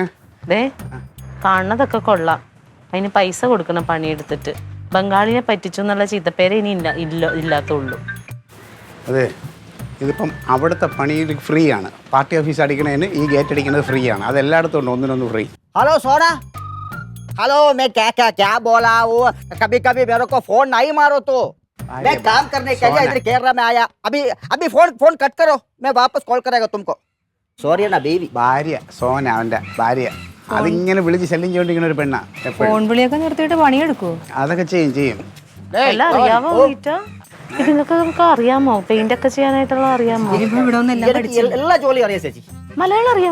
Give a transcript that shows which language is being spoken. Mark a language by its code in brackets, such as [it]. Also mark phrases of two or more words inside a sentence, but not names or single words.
[ml] കാണുന്നതൊക്കെ കൊള്ളാം, അതിന് പൈസ കൊടുക്കണം പണിയെടുത്തിട്ട്. ബംഗാളിനെ പറ്റിച്ചു എന്നുള്ള ചീത്തപ്പേരെ ഇനി ഇല്ലാത്തുള്ളൂ. അതെ, ഇതിപ്പം അവിടുത്തെ പണിയിൽ ഫ്രീ ആണ്. പാർട്ടി ഓഫീസ് അടിക്കണതിന് ഈ ഗേറ്റ് അടിക്കുന്നത് ഫ്രീ ആണ്. അത് എല്ലായിടത്തും ഉണ്ട്, ഒന്നിനൊന്ന് ഫ്രീ. [hi] हेलो सोना, हेलो मैं क्या बोला वो कभी कभी मेरे को फोन नहीं मारो तो मैं काम करने के लिए इधर केरला में आया. अभी फोन कट करो, मैं वापस कॉल करेगा तुमको. सॉरी ना बेबी. [ml] ഭാര്യ സോന, അവന്റെ ഭാര്യ. അതിങ്ങനെ വിളിച്ച് ശല്യം ചെയ്തോണ്ടിരിക്കുന്ന ഒരു പെണ്ണാ. ഫോൺ വിളിയൊക്കെ നിർത്തിയിട്ട് പണിയെടുക്കുവോ? അതൊക്കെ ചെയ്യും. എല്ലാം അറിയാമോ ഗീറ്റാ? നിങ്ങൾക്ക് അറിയാമോ പെയിന്റ് ഒക്കെ ചെയ്യാനായിട്ടുള്ള? അറിയാമോ? എല്ലാ ജോലി അറിയാം ചേച്ചി. മലയാളം അറിയാമോ?